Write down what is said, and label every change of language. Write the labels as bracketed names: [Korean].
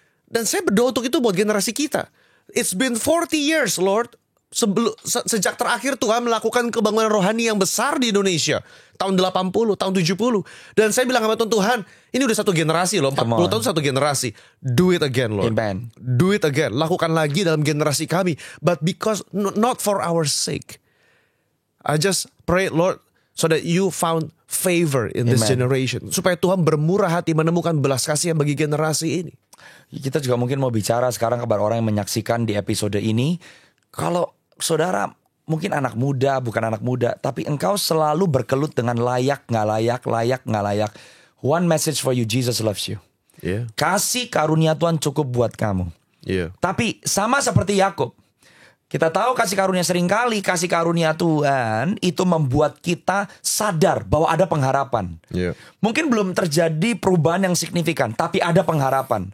[Indonesian] Dan saya berdoa untuk itu buat generasi kita. [English] It's been 40 years, Lord. [Indonesian] Sejak terakhir Tuhan melakukan kebangunan rohani yang besar di Indonesia. Tahun 80, tahun 70. Dan saya bilang sama Tuhan, ini udah satu generasi loh. 40 tahun satu generasi. [English] Do it again, Lord. Amen. Do it again. [Indonesian] Lakukan lagi dalam generasi kami. [English] But because, not for our sake. I just pray, Lord, so that you found favor in this generation. [Indonesian] Supaya Tuhan bermurah hati menemukan belas kasihan bagi generasi ini. Kita juga mungkin mau bicara sekarang kepada orang yang menyaksikan di episode ini. Kalau saudara mungkin anak muda, bukan anak muda, tapi engkau selalu berkelut dengan layak, gak layak, layak, gak layak. [English] One message for you, Jesus loves you. [Indonesian] Kasih karunia Tuhan cukup buat kamu. Tapi sama seperti Yakub, kita tahu kasih karunia seringkali, kasih karunia Tuhan itu membuat kita sadar bahwa ada pengharapan. Mungkin belum terjadi perubahan yang signifikan, tapi ada pengharapan.